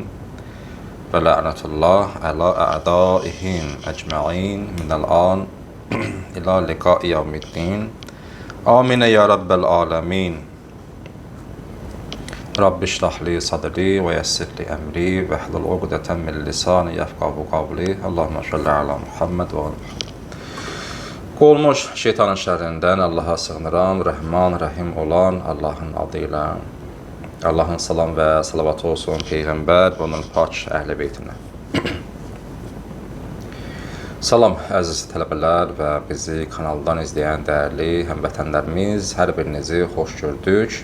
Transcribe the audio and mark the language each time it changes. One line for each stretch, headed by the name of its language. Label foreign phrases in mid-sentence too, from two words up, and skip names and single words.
Arabic: ولعنة الله على أعدائهم أجمعين من الآن إلى لقاء يوم الدين. آمين يا رب العالمين. رب اشرح لي صدري ويسر لي أمري واحلل عقدة من لساني يفقهوا قولي. اللهم صل على محمد وعلى محمد.
Azerbaijani: Qolmuş şeytanın şərrindən Allaha sığınıram, Rəhman, Rəhim olan Allahın adıyla. Allahın salam və salavatı olsun Peyğəmbər və onun pak əhl-i beytinə. Salam əziz tələbələr və bizi kanaldan izləyən dəyərli həmvətənlərimiz, hər birinizi xoş gördük.